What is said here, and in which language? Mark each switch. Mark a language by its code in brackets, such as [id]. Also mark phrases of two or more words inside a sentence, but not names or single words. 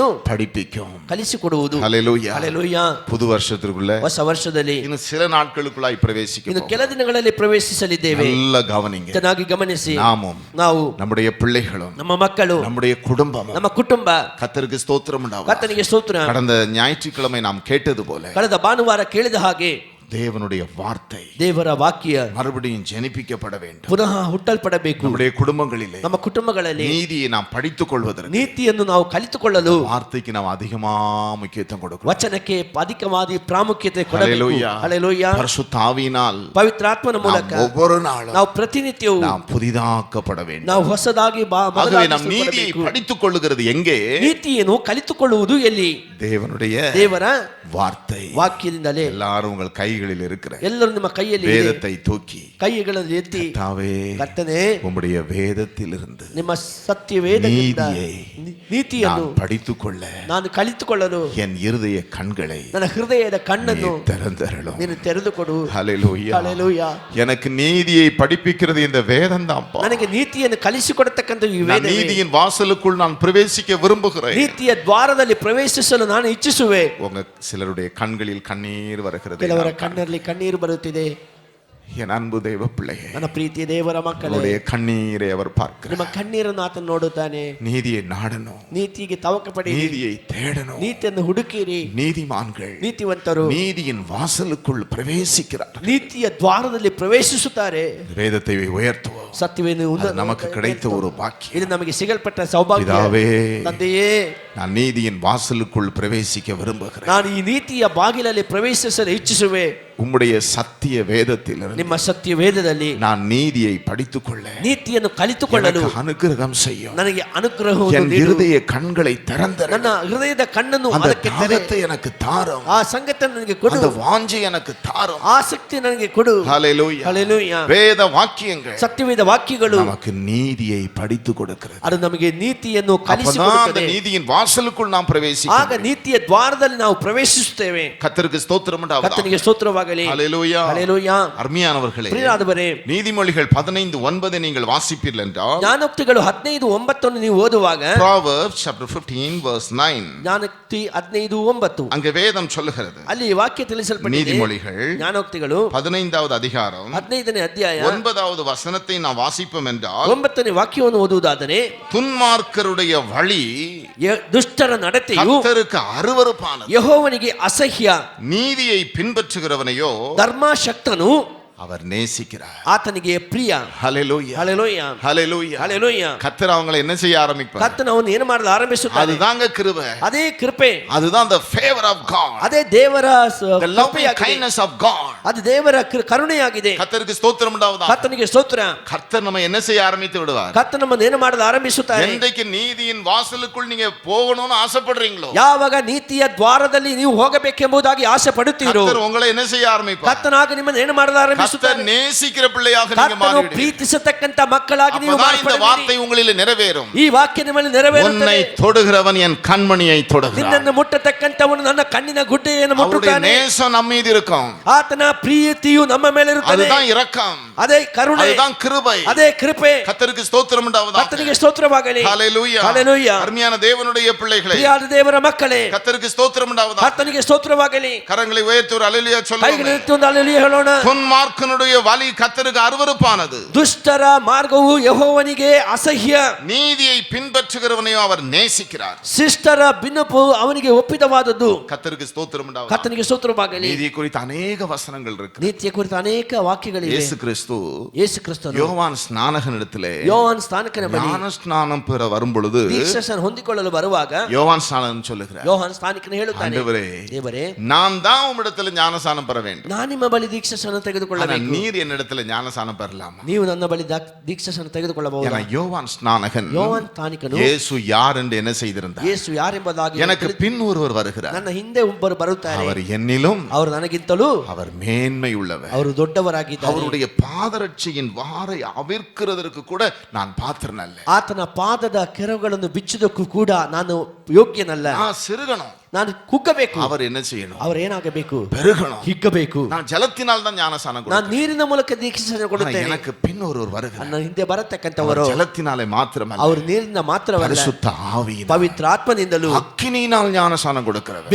[ta] படிப்பிக்கும். [kn] ಕಲಿಸಿಕೊಡುವುದು. [ta] ஹல்லேலூயா. [kn] ಹಲ್ಲೆಲೂಯಾ. [ta] புது வருஷத்திற்குள்ள [kn] ಹೊಸ ವರ್ಷದಲ್ಲಿ [ta] இன்னும் சில நாட்களுக்குள்ளாய் [kn] ಇನ್ನು [ta] பிரவேசிக்கும். [kn] ಕೆಲ ದಿನಗಳಲ್ಲಿ ಪ್ರವೇಶಿಸಲಿದ್ದೇವೆ. [ta] நல்ல கவனிங்க. [kn] ಚೆನ್ನಾಗಿ ಗಮನಿಸಿ. [ta] நாமும் [kn] ನಾವು, [ta] நம்முடைய பிள்ளைகளும் [kn] ನಮ್ಮ ಮಕ್ಕಳು, [ta] நம்முடைய குடும்பமும் [kn] ನಮ್ಮ ಕುಟುಂಬ, [ta] கர்த்தருக்கு ஸ்தோத்திரம் உண்டாவதாக. [kn] ಕರ್ತನಿಗೆ ಸ್ತೋತ್ರ. [ta] கடந்த ஞாயிற்றுக்கிழமை நாம் கேட்டது போல [kn] ಕಳೆದ ಭಾನುವಾರ ಕೇಳಿದ ಹಾಗೆ [ta] தேவனுடைய வார்த்தை [kn] ದೇವರ ವಾಕ್ಯ [ta] மறுபடியும் ஜெனிப்பிக்கப்பட வேண்டும். [kn] ಪುನಃ ಹುಟ್ಟಲ್ಪಡಬೇಕು. [ta] நம்முடைய குடும்பங்களிலே [kn] ನಮ್ಮ ಕುಟುಂಬಗಳಲ್ಲಿ [ta] நீதியை நாம் படித்துக் கொள்வதற்கு [kn] ನೀತಿಯನ್ನು ನಾವು ಕಲಿತುಕೊಳ್ಳಲು [ta] வார்த்தைக்கு நாம் அதிகமா முக்கியத்துவம் கொடுக்கிறோம். [kn] ವಚನಕ್ಕೆ ಅಧಿಕವಾದ ಪ್ರಾಮುಖ್ಯತೆ ಕೊಡಬೇಕು. [ta] ஹல்லேலூயா. [kn] ಹಲ್ಲೆಲೂಯಾ. [ta] பரிசுத்த ஆவியினால் [kn] ಪವಿತ್ರಾತ್ಮನ ಮೂಲಕ [ta] ஒவ்வொரு நாளும் [kn] ನಾವು ಪ್ರತಿನಿತ್ಯವೂ [ta] நாம் புதிதாக்கப்பட வேண்டும். [kn] ನಾವು ಹೊಸದಾಗಿ [ta] ஆகவே நாம் நீதியை படித்துக் கொள்ளுகிறது எங்கே? [kn] ನೀತಿಯನ್ನು ಕಲಿತುಕೊಳ್ಳುವುದು ಎಲ್ಲಿ? [ta] தேவனுடைய வார்த்தை [kn] ವಾಕ್ಯದಿಂದಲೇ. [ta] எல்லாரும் உங்கள் கைகளில் இருக்கிற [kn] ಎಲ್ಲರೂ ನಿಮ್ಮ ಕೈಯಲ್ಲಿ [ta] வேதத்தை தூக்கி [kn] ಕೈಗಳನ್ನು ಎತ್ತಿ ಕರ್ತನೇ [ta] உம்முடைய வேதத்திலிருந்து [kn] ನಿಮ್ಮ ಸತ್ಯ ವೇದದಿಂದ ನೀತಿಯನ್ನು [ta] படித்துக்கொள்ள [kn] ನಾನು ಕಲಿತುಕೊಳ್ಳಲು [ta] என் இருதய கண்களை [kn] ನನ್ನ ಹೃದಯದ ಕಣ್ಣನ್ನು [ta] திறந்தருளும். [kn] ನೀನು ತೆರೆದುಕೊಡು. [ta] ஹல்லேலூயா. [kn] ಹಲ್ಲೆಲೂಯಾ. [ta] எனக்கு நீதியை படிப்பிக்கிறது இந்த வேதம் தான்ப்பா. [kn] ನನಗೆ ನೀತಿಯನ್ನು ಕಲಿಸಿಕೊಡತಕ್ಕಂತ ಈ ವೇದವೇ. [ta] நீதியின் வாசலுக்குள் நான் பிரவேசிக்க விரும்புகிறேன். [kn] ನೀತಿಯ ದ್ವಾರದಲ್ಲಿ ಪ್ರವೇಶಿಸಲು ನಾನು ಇಚ್ಛಿಸುವೆ. [ta] உங்க சிலருடைய கண்களில் கண்ணீர் வருகிறது. [kn] ಕೆಲವರ ಕಣ್ಣಲ್ಲಿ ಕಣ್ಣೀರು ಬರುತ್ತಿದೆ. [ta] என் அன்பு தேவ பிள்ளையே, [kn] ನನ್ನ ಪ್ರೀತಿಯ ದೇವರ ಮಕ್ಕಳೇ, [ta] கண்ணீரை அவர் பார்க்கிறார். [kn] ನಿಮ್ಮ ಕಣ್ಣೀರನ್ನು ಆತನು ನೋಡುತ್ತಾನೆ. [ta] நீதியை நாடணும், [kn] ನೀತಿಗೆ ತವಕ ಪಡಿ, [ta] நீதியை தேடணும், [kn] ನೀತಿಯನ್ನು ಹುಡುಕಿರಿ. [ta] நீதிமான்கள் [kn] ನೀತಿವಂತರು [ta] நீதியின் வாசலுக்குள் பிரவேசிக்கிறார். [kn] ನೀತಿಯ ದ್ವಾರದಲ್ಲಿ ಪ್ರವೇಶಿಸುತ್ತಾರೆ. [ta] வேதத்தை உயர்த்துவோம். [kn] ಸತ್ಯವೇನು [ta] நமக்கு கிடைத்த ஒரு பாக்கியம். [kn] ಇದು ನಮಗೆ ಸಿಗಲ್ಪಟ್ಟ ಸೌಭಾಗ್ಯ. [ta] பிதாவே, [kn] ತಂದೆಯೇ, [ta] நான் நீதியின் வாசலுக்குள் பிரவேசிக்க விரும்புகிறேன். [kn] ನಾನು ಈ ನೀತಿಯ ಬಾಗಿಲಲ್ಲಿ ಪ್ರವೇಶಿಸಲು ಇಚ್ಛಿಸುವೆ. [ta] உம்முடைய சத்திய வேதத்திலிருந்து [kn] ನಿಮ್ಮ ಸತ್ಯ ವೇದದಲ್ಲಿ [ta] நான் நீதியை படித்துக்கொள்ள [kn] ನೀತಿಯನ್ನು ಕಲಿತುಕೊಳ್ಳಲು [ta] அனுகிரகம் செய்யும். [kn] ನನಗೆ ಅನುಗ್ರಹವನ್ನು [ta] என் [kn] ನೀಡು. [ta] இருதய கண்களை திறந்தரு. [kn] ನನ್ನ ಹೃದಯದ ಕಣ್ಣನ್ನು [ta] அந்த [kn] ಅದಕ್ಕೆ ತೆರೆ. [ta] தாகத்தை எனக்கு தாரும். [kn] ಆ ಸಂಗತಿಯನ್ನು ನನಗೆ ಕೊಡು. [ta] அந்த வாஞ்சை எனக்கு தாரும். [kn] ಆಸಕ್ತಿ ನನಗೆ ಕೊಡು. [ta] ஹல்லேலூயா. [kn] ಹಲ್ಲೆಲೂಯಾ. [ta] வேத வாக்கியங்கள் [kn] ಸತ್ಯವೇದ ವಾಕ್ಯಗಳು [ta] நமக்கு நீதியை படித்து கொடுக்கிறது. [kn] ಅದು ನಮಗೆ ನೀತಿಯನ್ನು [ta] அப்பதான் அந்த [kn] ಕಲಿಸಿಕೊಡುತ್ತದೆ. [ta] நீதியின் வாசலுக்குள் நாம் பிரவேசிக்கிறோம். [kn] ಆಗ ನೀತಿಯ ದ್ವಾರದಲ್ಲಿ ನಾವು ಪ್ರವೇಶಿಸುತ್ತೇವೆ. [ta] கர்த்தருக்கு ஸ்தோத்திரம் உண்டாவதாக. [kn] ಕರ್ತನಿಗೆ ಸ್ತೋತ್ರವಾಗಲಿ. [ta] ஹல்லேலூயா. [kn] ಹಲ್ಲೆಲೂಯಾ. [ta] அருமையானவர்களே, [kn] ಪ್ರಿಯರಾದವರೇ, [ta] நீதிமொழிகள் 15:9 நீங்கள் வாசிப்பீர்கள் என்றால், [kn] ಜ್ಞಾನೋಕ್ತಿಗಳು 15:9 ನೀವು ಓದುವಾಗ, [en] Proverbs chapter 15 verse 9, [kn] ಜ್ಞಾನೋಕ್ತಿ 15:9 [ta] அங்க வேதம் சொல்லுகிறது. [kn] ಅಲ್ಲಿ ವಾಕ್ಯ ತಿಳಿಸಲ್ಪಟ್ಟಿದೆ. [ta] நீதிமொழிகள் [kn] ಜ್ಞಾನೋಕ್ತಿಗಳು [ta] 15வது அதிகாரம் [kn] 15ನೇ ಅಧ್ಯಾಯ [ta] 9வது வசனத்தை நாம் வாசிப்போம் என்றால், [kn] 9ನೇ ವಾಕ್ಯವನ್ನು ಓದುವುದಾದರೆ, [ta] துன்மார்க்கருடைய வழி [kn] ದುಷ್ಟರ ನಡತೆಯು [ta] கர்த்தருக்கு அருவருப்பானது, [kn] ಯೆಹೋವನಿಗೆ ಅಸಹ್ಯ. [ta] நீதியை பின்பற்றுகிறவனையோ [kn] ಧರ್ಮಶಕ್ತನು [ta] அவர் நேசிக்கிறார். [kn] ಆತನಿಗೆ ಪ್ರಿಯ. [ta] ஹல்லேலூயா. [kn] ಹಲ್ಲೆಲೂಯಾ. [ta] ஹல்லேலூயா. [kn] ಹಲ್ಲೆಲೂಯಾ. [ta] கர்த்தர் அவங்களை என்ன செய்ய ஆரம்பிப்பார்? [kn] ಕರ್ತನು ಅವನು ಏನು ಮಾಡಲು ಆರಂಭಿಸುತ್ತಾನೆ? [ta] அதுதாங்க கிருபை. [kn] ಅದೇ ಕೃಪೆ. [ta] அதுதான் [en] the favor of God. [kn] ಅದೇ ದೇವರ [en] the loving kindness of God. [kn] ಅದು ದೇವರ ಕರುಣೆಯಾಗಿದೆ. [ta] கர்த்தருக்கு ஸ்தோத்திரம் உண்டாவதாக. [kn] ಕರ್ತನಿಗೆ ಸ್ತೋತ್ರ. [ta] கர்த்தர் நம்ம என்ன செய்ய ஆரம்பித்து விடுவார்? [kn] ಕರ್ತನು ನಮ್ಮನ್ನು ಏನು ಮಾಡಲು ಆರಂಭಿಸುತ್ತಾರೆ? [ta] என்றைக்கு நீதியின் வாசலுக்குள் நீங்க போகணும்னு ஆசைப்படுறீங்களோ, [kn] ಯಾವಾಗ ನೀತಿಯ ದ್ವಾರದಲ್ಲಿ ನೀವು ಹೋಗಬೇಕೆಂಬುದಾಗಿ ಆಸೆ ಪಡುತ್ತೀರೋ, [ta] கர்த்தர் உங்களை என்ன செய்ய ஆரம்பிப்பார்? [kn] ಕರ್ತನಾಗ ನಿಮ್ಮನ್ನು ಏನು ಮಾಡಲು [ta] கர்த்தர் [kn] ಆರಂಭಿಸುತ್ತಾನೆ? [ta] நேசிக்கிற பிள்ளையாக நீங்க [kn] ಕರ್ತನು [ta] மாறிடுவீர்கள். [kn] ಪ್ರೀತಿಸತಕ್ಕಂತ ಮಕ್ಕಳಾಗಿ ನೀವು [ta] அப்பதான் இந்த [kn] ಮಾರ್ಪಡುವಿರಿ. [ta] வார்த்தை உங்களில் நிறைவேறும். [kn] ಈ ವಾಕ್ಯ ನಿಮ್ಮಲ್ಲಿ ನೆರವೇರುತ್ತದೆ. [ta] உன்னை தொடுகிறவன் என் கண்மணியை தொடுகிறான். [kn] ನಿನ್ನನ್ನು ಮುಟ್ಟತಕ್ಕಂತವನು ನನ್ನ ಕಣ್ಣಿನ ಗುಡ್ಡೆಯನ್ನು [ta] அவருடைய [kn] ಮುಟ್ಟುತ್ತಾನೆ. [ta] நேசம் நம்ம மீது இருக்கும். [kn] ಆತನ ಪ್ರೀತಿಯು ನಮ್ಮ ಮೇಲೆ ಇರುತ್ತದೆ. [ta] அதுதான் இரக்கம், [kn] ಅದೇ ಕರುಣೆ, [ta] அதுதான் கிருபை. [kn] ಅದೇ ಕೃಪೆ. [ta] கர்த்தருக்கு ஸ்தோத்திரம் உண்டாவதாக. [kn] ಕರ್ತನಿಗೆ ಸ್ತೋತ್ರವಾಗಲಿ. [ta] ஹல்லேலூயா. [kn] ಹಲ್ಲೆಲೂಯಾ. [ta] அருமையான தேவனுடைய பிள்ளைகளே, [kn] ಪ್ರಿಯಾದ ದೇವರ ಮಕ್ಕಳೇ, [ta] கர்த்தருக்கு ஸ்தோத்திரம் உண்டாவதாக. [kn] ಕರ್ತನಿಗೆ ಸ್ತೋತ್ರವಾಗಲಿ. [ta] கரங்களை உயர்த்தி ஒரு அல்லேலூயா சொல்லுங்க. [kn] ಕೈಗಳನ್ನು ಎತ್ತಿ ಹಲ್ಲೆಲೂಯಾ ಹೇಳೋಣ. [ta] துன்மார்க்கனுடைய வழி கர்த்தருக்கு அருவருப்பானது, [kn] ದುಷ್ಟರ ಮಾರ್ಗವು ಯೆಹೋವನಿಗೆ ಅಸಹ್ಯ. [ta] நீதியை பின்பற்றுகிறவனையோ அவர் நேசிக்கிறார். [kn] ಶಿಷ್ಟರ ಬಿನ್ನಪು ಅವನಿಗೆ ಒಪ್ಪಿತವಾದದ್ದು. [ta] கர்த்தருக்கு ஸ்தோத்திரம் உண்டாவதாக. [kn] ಕರ್ತನಿಗೆ ಸ್ತೋತ್ರವಾಗಲಿ. [ta] நீதி குறித்து அநேக வசனங்கள் இருக்கு. [kn] ನೀತಿಯ ಕುರಿತು ಅನೇಕ ವಾಕ್ಯಗಳಿವೆ. [ta] இயேசு கிறிஸ்து [kn] ಯೇಸು ಕ್ರಿಸ್ತನು [ta] யோவான் ஸ்நானகனிடத்திலே [kn] ಯೋಹಾನ ಸ್ನಾನಕನ ಬಳಿ [ta] ஞான ஸ்நானம் பெற வரும்பொழுது [kn] ದೀಕ್ಷಾಸ್ನಾನ ಹೊಂದಿಕೊಳ್ಳಲು ಬರುವಾಗ [ta] யோவான் ஸ்நானன் சொல்லுகிறார், [kn] ಯೋಹಾನ ಸ್ನಾನಿಕನು ಹೇಳುತ್ತಾನೆ, [ta] ஆண்டவரே, [kn] ದೇವರೇ, [ta] நான் தான் உம்மிடத்தில் ஞானஸ்நானம் பெற வேண்டும். [kn] ನಾನು ನಿಮ್ಮ ಬಳಿ ದೀಕ್ಷಾಸ್ನಾನ [ta] ஆனா [kn] ತೆಗೆದುಕೊಳ್ಳಬೇಕು. [ta] நீர் என்னிடத்தில் ஞானஸ்நானம் பெறலாமா? [kn] ನೀವು ನನ್ನ ಬಳಿ ದೀಕ್ಷಾಸ್ನಾನ ತೆಗೆದುಕೊಳ್ಳಬಹುದು. [ta] ஏன்னா யோவான் ஸ்நானகன் [kn] ಯೋಹಾನ ಸ್ನಾನಿಕನು [ta] இயேசு யார் என்று என்ன செய்திருந்தார்? [kn] ಯೇಸು ಯಾರೆಂಬುದಾಗಿ [ta] எனக்கு பின் ஒருவர் வருகிறார், [kn] ನನ್ನ ಹಿಂದೆ ಒಬ್ಬರು ಬರುತ್ತಾರೆ, [ta] அவர் என்னிலும் [kn] ಅವರು ನನಗಿಂತಲೂ [ta] அவர் மேன்மை உள்ளவர், [kn] ಅವರು ದೊಡ್ಡವರಾಗಿದ್ದಾರೆ. [ta] அவருடைய பாதரட்சியின் வாரை அவிர்க்கிறதற்கு கூட நான் பாத்திரன் அல்ல. [kn] ಆತನ ಪಾದದ ಕೆರಗಳನ್ನು ಬಿಚ್ಚುವುದಕ್ಕೂ ಕೂಡ ನಾನು ಯೋಗ್ಯನಲ್ಲ. [ta] நான் சிறுகணும், [kn] ನಾನು ಕುಗ್ಗಬೇಕು. [ta] அவர் என்ன செய்யணும்? [kn] ಅವರು ಏನಾಗಬೇಕು? [ta] பெருகணும். [kn] ಹಿಗ್ಗಬೇಕು. [ta] நான் ஜலத்தினால் தான் ஞானஸ்நானம் [kn] ನಾನು [ta] கொடுக்கிறேன். [kn] ನೀರಿನ ಮೂಲಕ ದೀಕ್ಷಾಸ್ನಾನ [ta] ஆனா [kn] ಕೊಡುತ್ತೇನೆ. [ta] எனக்கு பின் ஒருவர் வருகிறார், [kn] ನನ್ನ ಹಿಂದೆ [ta] அவர் [kn] ಬರತಕ್ಕಂಥವರು [ta] ஜலத்தினாலே மாத்திரமல்ல, [kn] ಅವರು ನೀರಿನ ಮಾತ್ರವಲ್ಲ, [ta] பரிசுத்த ஆவியினால், [kn] ಪವಿತ್ರ ಆತ್ಮನಿಂದಲೂ [ta] அக்கினியினால் ஞானஸ்நானம் கொடுக்கிறவர்.